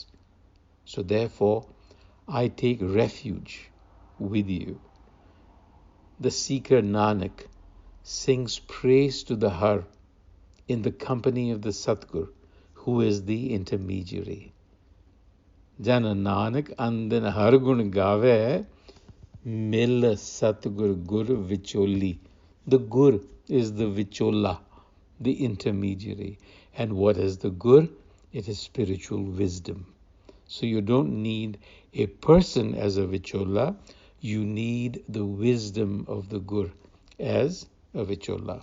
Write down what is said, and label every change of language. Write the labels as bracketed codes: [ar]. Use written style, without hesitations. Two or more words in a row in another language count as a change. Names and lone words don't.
[en] So therefore, I take refuge with you. The seeker Nanak sings praise to the Har in the company of the Satgur, who is the intermediary. [pa] ਜਨ ਨਾਨਕ ਅਨਦਿਨੁ ਹਰਿ ਗੁਣ ਗਾਵੈ, ਮਿਲਿ ਸਤਿਗੁਰ ਗੁਰ ਵਿਚੋਲੀ. [en] The gur is the vichola, the intermediary. And what is the gur? It is spiritual wisdom. So you don't need a person as a vichola, you need the wisdom of the gur as a vichola.